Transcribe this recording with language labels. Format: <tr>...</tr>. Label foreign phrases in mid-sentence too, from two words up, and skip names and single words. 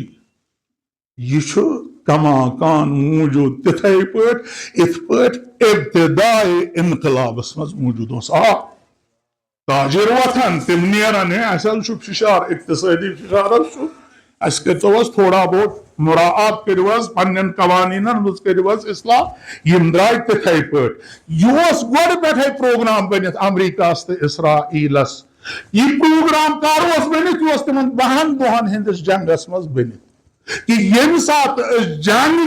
<ks>یہ چھُ</ks> <ar>کما کان</ar> <ks>موجود تتھے پٲٹھۍ یِتھ پٲٹھۍ ابتدائے انقلابس مز موجود اوس، تاجر وتھان تم نیران، اسہِ حظ چھُ فشار، اقتصٲدی فشار حظ چھُ، اسہِ کٔرتو حظ</ks> <ur>تھوڑا بہت</ur> <ks>مراعات کٔرِو حظ پننٮ۪ن قوانینن منٛز کٔرِو حظ اصلاح، یم درٛاے تِتھے پٲٹھۍ۔ یہ اوس گۄڈٕ پٮ۪ٹھے پروگرام بٔنِتھ امریکہس تہٕ اسرائیلس، یہ پروگرام کر اوس بٔنِتھ، یہ اوس تمن 10 دۄہن ہٕنٛدِس جنگس منٛز بٔنِتھ کہ ییٚمہِ ساتہٕ أسۍ جنگ</ks>